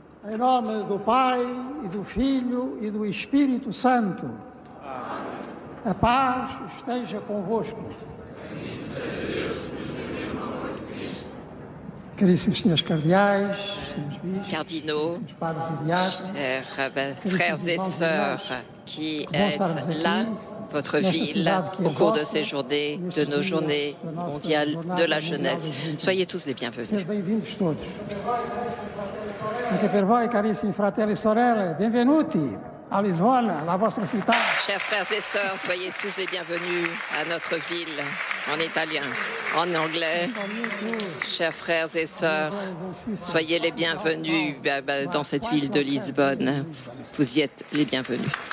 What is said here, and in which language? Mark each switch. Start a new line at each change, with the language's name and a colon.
Portuguese: Em nome do Pai, e do Filho, e do Espírito Santo. A paz esteja convosco. Caríssimos senhores cardeais, senhores bispos,
French: cardinaux,
Portuguese: senhores padres e diáconos,
French: chers frères et sœurs qui êtes là, votre ville, au cours de ces journées, de nos journées mondiales de la jeunesse. Soyez tous les bienvenus.
Portuguese: sejam bem-vindos todos.
Italian: Anche per voi, carissimi fratelli e sorelle, benvenuti a Lisbona, la vostra città.
French: Chers frères et sœurs, soyez tous les bienvenus à notre ville, en italien, en anglais. Chers frères et sœurs, soyez les bienvenus dans cette ville de Lisbonne. Vous y êtes les bienvenus.